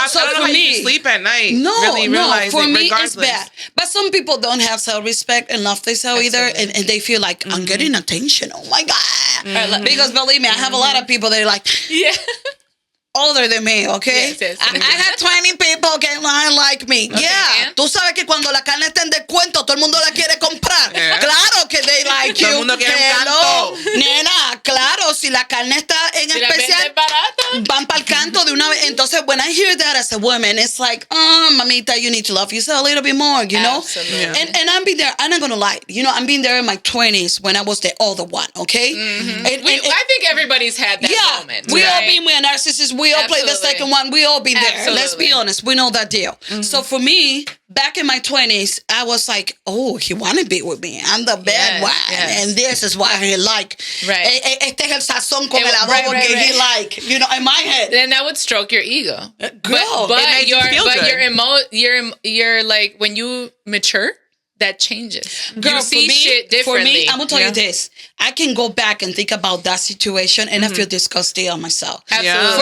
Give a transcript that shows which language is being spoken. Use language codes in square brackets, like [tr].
[en] So I don't know how you sleep at night. No. For me, regardless. it's bad. But some people don't have self-respect and love themselves either. And they feel like, I'm getting attention. Oh my God. Because believe me, I have a lot of people that are like, older than me, okay? Yes. I had 20 people que like me. Okay. Yeah. [es] Tú sabes que cuando la carne está en descuento, todo el mundo la quiere comprar. [en] Yeah. [es] Claro que [en] they like you. [es] Todo el mundo quiere un [en] Hello. [es] canto. Nena, claro, si la carne está en especial, van para el canto de una vez. [en] Entonces, when I hear that as a woman, it's like, mamita, you need to love yourself a little bit more, you know? Absolutely. Yeah. And I'm being there, I'm not going to lie. I'm being there in my 20s when I was the older one, okay? I think everybody's had that moment. We all right? been with a narcissist. We all played the second one. We all been there. Absolutely. Let's be honest. We know that deal. So for me, back in my 20s, I was like, oh, he want to be with me. I'm the bad one. Yes. And this is why he like. Right. [es] Este es el sazón con el adobo que [en] he like. In my head. Then that would stroke your ego. Girl, but it made you feel good. you're like, when you mature, that changes. Girl, you see for me, shit differently. For me, I'm going to tell you this. I can go back and think about that situation and I feel disgusted on myself. Absolutely.